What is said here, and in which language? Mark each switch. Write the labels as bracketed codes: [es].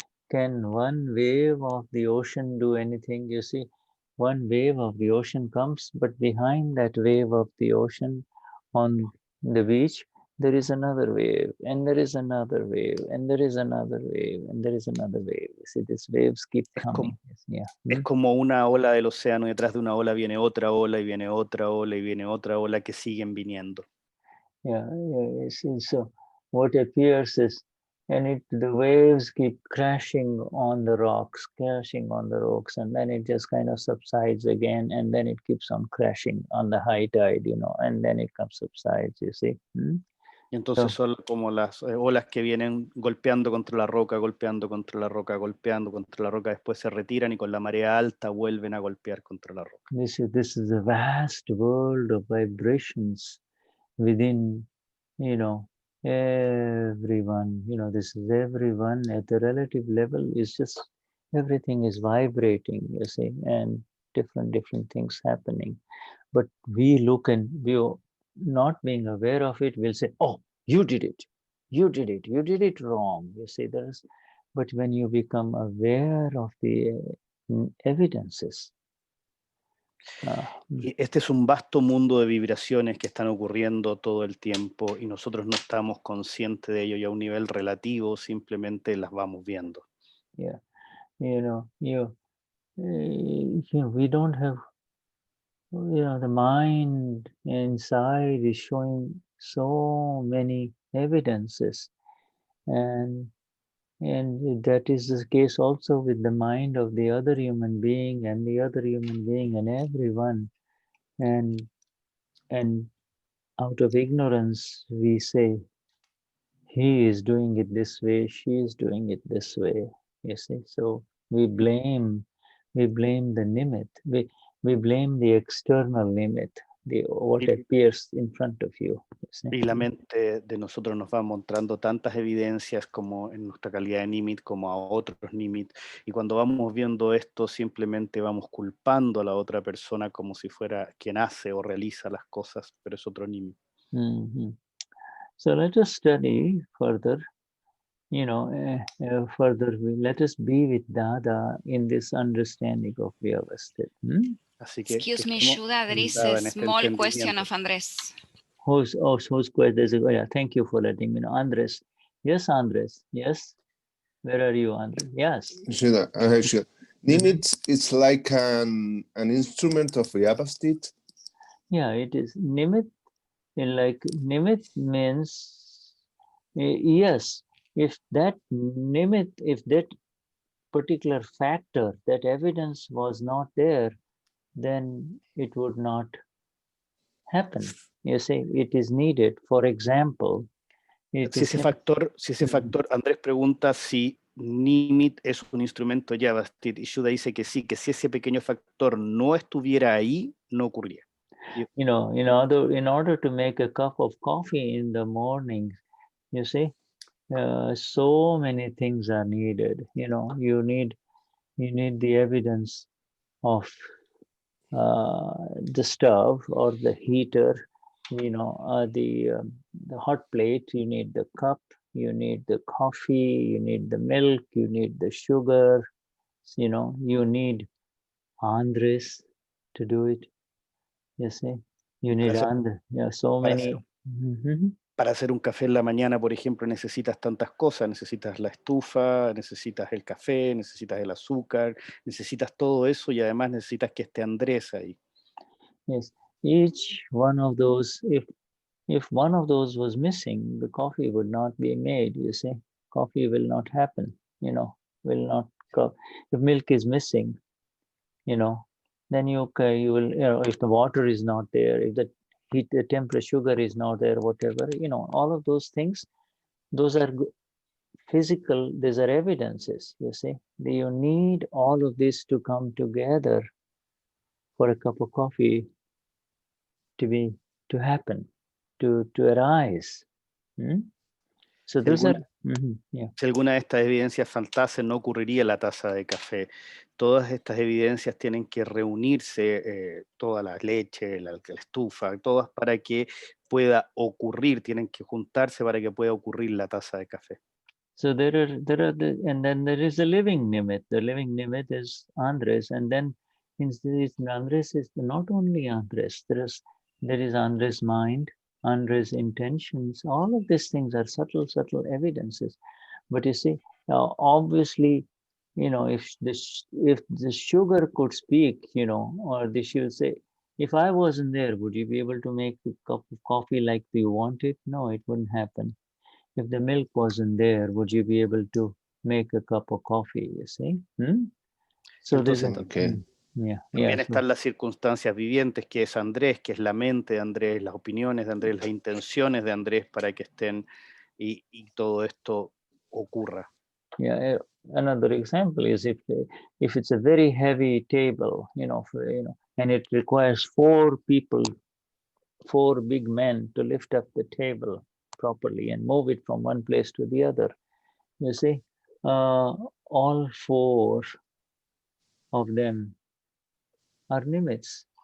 [en] Can one wave of the ocean do anything? You see, one wave of the ocean comes, but behind that wave of the ocean on the beach, there is another wave, and there is another wave, and there is another wave, and there is another wave. You see, these waves keep coming. [es] Es como una ola del océano, y detrás de una ola viene otra ola, y viene otra ola, y viene otra ola que siguen viniendo. [en] Yeah, so what appears is, and the waves keep crashing on the rocks, and then it just kind of subsides again, and then it keeps on crashing on the high tide, you know, and then it comes subsides, you see. [es] Y entonces son como las olas que vienen golpeando contra la roca, golpeando contra la roca, golpeando contra la roca, después se retiran y con la marea alta vuelven a golpear contra la roca. [en] This is a vast world of vibrations within, you know, everyone. You know, this is everyone at the relative level. Is just everything is vibrating, you see, and different things happening. But we look and we, not being aware of it, will say, oh, you did it wrong. You see, but when you become aware of the evidences. [es] Y este es un vasto mundo de vibraciones que están ocurriendo todo el tiempo y nosotros no estamos conscientes de ello, y a un nivel relativo simplemente las vamos viendo. [en] Yeah, you know, we don't have, you know, the mind inside is showing so many evidences, and that is the case also with the mind of the other human being and the other human being and everyone, and out of ignorance we say he is doing it this way, she is doing it this way, you see. So we blame the nimit, we blame the external nimit, what appears in front of you. [es] Y la mente de nosotros nos va mostrando tantas evidencias como en nuestra calidad de nimit, como a otros nimit, y cuando vamos viendo esto simplemente vamos culpando a la otra persona como si fuera quien hace o realiza las cosas, pero es otro nimit. [en] So let us study further, you know, let us be with Dada in this understanding of Vyavasthit. [es] Así que, [en] excuse me, Shuddha, there is a small question of Andres. Who's question? Yeah, thank you for letting me know. Andres. Yes, Andres. Yes. Where are you, Andres? Yes. Sure. Nimit is like an instrument of Vyavasthit. Yeah, it is. Nimit, like nimit means, yes, if that nimit, if that particular factor, that evidence was not there, then it would not happen. You see, it is needed. For example, [es] si ese factor, Andrés pregunta si nimit es un instrumento Vyavasthit, y Shuddha dice que sí, que si ese pequeño factor no estuviera ahí, no ocurría. [en] You know, in order to make a cup of coffee in the morning, you see, so many things are needed. You know, you need the evidence of the stove or the heater, you know, the hot plate. You need the cup. you need the coffee, you need the milk, you need the sugar, you know, you need Andres to do it, you see. You need Andres, yeah, so many. [es] Para hacer un café en la mañana, por ejemplo, necesitas tantas cosas, necesitas la estufa, necesitas el café, necesitas el azúcar, necesitas todo eso y además necesitas que esté Andrés ahí. [en] Yes, each one of those, if one of those was missing, the coffee would not be made, you see. Coffee will not happen, you know, will not go. If milk is missing, you know, then you will, you know, if the water is not there, if the heat, the temperature, sugar is not there, whatever, you know, all of those things, those are physical, these are evidences, you see. You need all of this to come together for a cup of coffee to happen, to arise. So those are, yeah. [es] Si alguna de estas evidencias faltase, no ocurriría la taza de café. Todas estas evidencias tienen que reunirse, toda la leche, la estufa, todas para que pueda ocurrir, tienen que juntarse para que pueda ocurrir la taza de café. [en] So there are and then there is the living nimit. The living nimit is Andres, and then Andres is not only Andres. There is Andres' mind, Andres' intentions. All of these things are subtle evidences. But you see, obviously, you know, if the sugar could speak, you know, or she would say, if I wasn't there, would you be able to make a cup of coffee like you wanted? No, it wouldn't happen. If the milk wasn't there, would you be able to make a cup of coffee, you see? So [es] entonces, también están las circunstancias vivientes, que es Andrés, que es la mente de Andrés, las opiniones de Andrés, las intenciones de Andrés para que estén y todo esto ocurra. [en] Yeah, another example is if it's a very heavy table, you know, and it requires 4 people, 4 big men to lift up the table properly and move it from one place to the other. You see, all 4 of them are nimits.